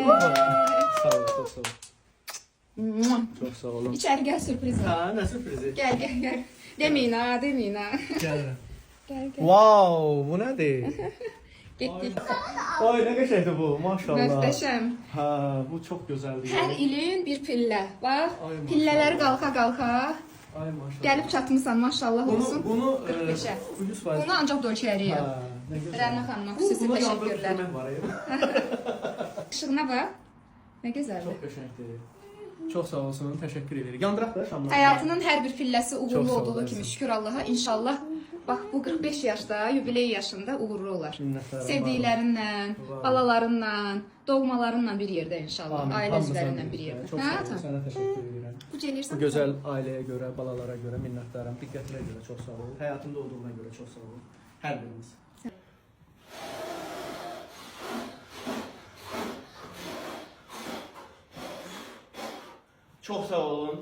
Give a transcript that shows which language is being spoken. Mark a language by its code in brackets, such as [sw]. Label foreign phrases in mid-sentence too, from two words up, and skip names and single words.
[tr] Sağ ol, çok sağ ol. Mua. Çok sağ olun. İçeri gel sürpriz var. Ha, ne sürprizi? Gel gel gel. Demeyin ha demeyin ha. Gel. Gel gel. Wow, bu nedir? [az] Getdik. Ay ne qəşəngdir bu, maşallah. Möhtəşəm. [tr] Ha, bu çok güzeldi. [az] Hər ilin bir pillə. Bax, Ay, maşallah. pillələri qalxa-qalxa Ay maşallah. gəlib çatmısan maşallah olsun. Bunu 45'e. 100%. Bunu ancaq dölçəyəriyəm. [tr] Ha, ne güzel. [az] Rəna xanıma xüsusi Buna təşəkkürlər. yandırıb var ya. İşığına bax. Nə gözəldir. Çok qəşəngdir. [tr] Çok sağ olsun, teşekkür ederim. Yandırak da şamlar. [az] Həyatının hər bir pilləsi Çox uğurlu sağ ol, olduğu əzizim. kimi şükür Allaha. İnşallah bax bu 45 yaşda, yubiley yaşında uğurlu olar. Minnətdaram. Sevdiklərinlə, Var. balalarınla, doğmalarınla bir yerdə inşallah. Amin. Ailə Hamımıza üzvlərindən bir bir yerdə. [tr] Çok [az] Hə, [tr] sağ olun, tamam. sana teşekkür ederim. [az] Bu gəlirsən. [tr] Bu güzel aileye göre, balalara göre minnettarım. Dikkatine göre çok sağ olun. Hayatımda olduğuna göre çok sağ olun. Her biriniz. Çok sağ olun.